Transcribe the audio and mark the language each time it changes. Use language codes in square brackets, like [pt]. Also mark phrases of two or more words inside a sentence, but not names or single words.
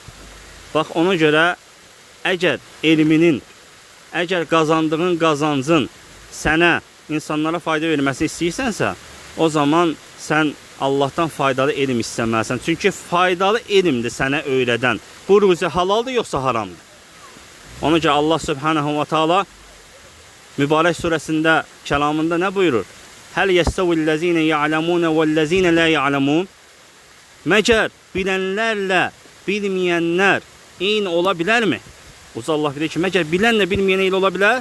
[az] Bax, ona görə, əgər qazandığın qazancın sənə, insanlara fayda verməsini istəyirsənsə, o zaman sən Allahdan faydalı elm istəməlisən. Çünki faydalı elmdir sənə öyrədən. Bu ruzi halaldır, yoxsa haramdır. Ona görə Allah [ar] سبحانه وتعالى [az] mübarək surəsində, kəlamında nə buyurur? [ar] هل يستوي الذين يعلمون والذين لا يعلمون. [az] Məgər bilənlərlə bilməyənlər eyni ola bilərmi? Uca Allah bilir ki, məgər bilənlə bilməyən eyni ola bilər?